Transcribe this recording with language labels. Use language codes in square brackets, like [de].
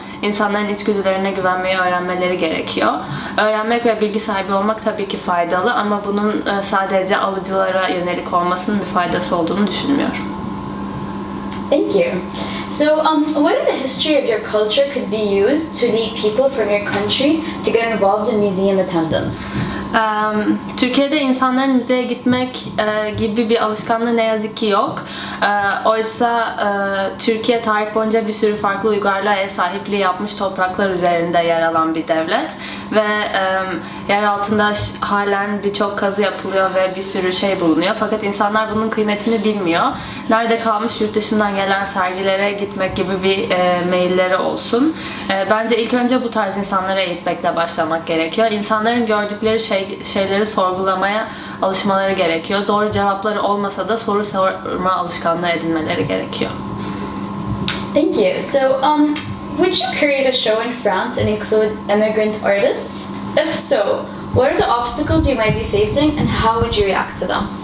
[tr] İnsanların içgüdülerine güvenmeyi öğrenmeleri gerekiyor. Öğrenmek ve bilgi sahibi olmak tabii ki faydalı ama bunun sadece alıcılara yönelik olmasının bir faydası olduğunu düşünmüyorum. [en] Thank you. So, what in the history of your culture could be used to lead people from your country to get involved in museum attendance? [tr] Türkiye'de insanların müzeye gitmek gibi bir alışkanlığı ne yazık ki yok. Oysa Türkiye tarih boyunca bir sürü farklı uygarlığa ev sahipliği yapmış topraklar üzerinde yer alan bir devlet ve yer altında halen birçok kazı yapılıyor ve bir sürü şey bulunuyor. Fakat insanlar bunun kıymetini bilmiyor. Nerede kalmış yurt dışından gelen sergilere gitmek gibi bir meyilleri olsun. Bence ilk önce bu tarz insanları eğitmekle başlamak gerekiyor. İnsanların gördükleri şeyleri sorgulamaya alışmaları gerekiyor. Doğru cevapları olmasa da soru sorma alışkanlığı edinmeleri gerekiyor. [en] Thank you. So, would you create a show in France and include immigrant artists? If so, what are the obstacles you might be facing and how would you react to them?